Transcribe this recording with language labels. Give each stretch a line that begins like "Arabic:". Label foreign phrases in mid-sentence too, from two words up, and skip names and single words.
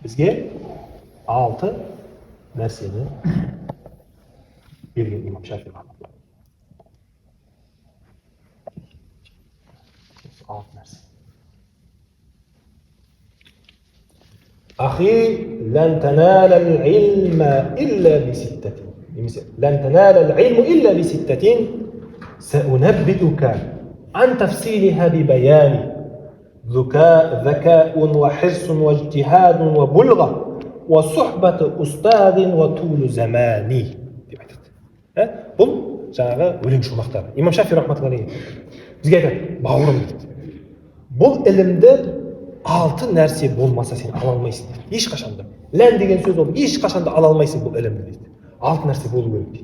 Kazakh: Bizge 6 narsani bergan Imom Shafiy rahmatulloh. 6 narsa.
Arabic: أخي لن تنال العلم إلا بستة. لن تنال العلم إلا بستة سأنبئك عن تفصيلها ببيان ذكاء وحرص واجتهاد وبلغة وصحبة أستاذ وطول زماني.
Kazakh: Бұл жаңағы өлең шумақтары. Имам Шафи рахматуллахи бізге айтады, бауырым дейді. Бұл ілімді 6 нәрсе болмаса сен ала алмайсың дейді. Ешқашанда. Лән деген сөз ол ешқашанда ала алмайсың бұл ілімді дейді. 6 нәрсе болу керек дейді.